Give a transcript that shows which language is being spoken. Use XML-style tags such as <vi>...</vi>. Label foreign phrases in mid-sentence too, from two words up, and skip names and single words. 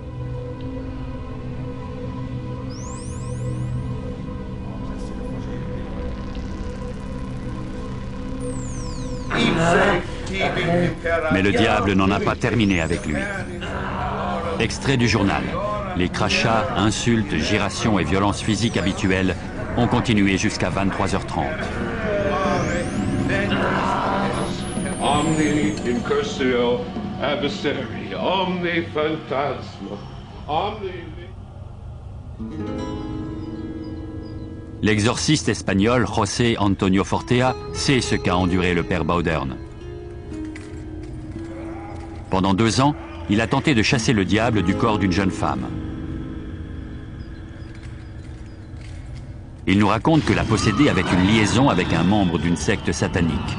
<fr>Mais le diable n'en a pas terminé avec lui. Extrait du journal. Les crachats, insultes, girations et violences physiques habituelles ont continué jusqu'à 23h30.</fr> <la>Omni incursio adversari, omni phantasma, omni...</la> <fr>L'exorciste espagnol José Antonio Fortea sait ce qu'a enduré le père Baudern. Pendant 2 ans, il a tenté de chasser le diable du corps d'une jeune femme. Il nous raconte que la possédée avait une liaison avec un membre d'une secte satanique.</fr>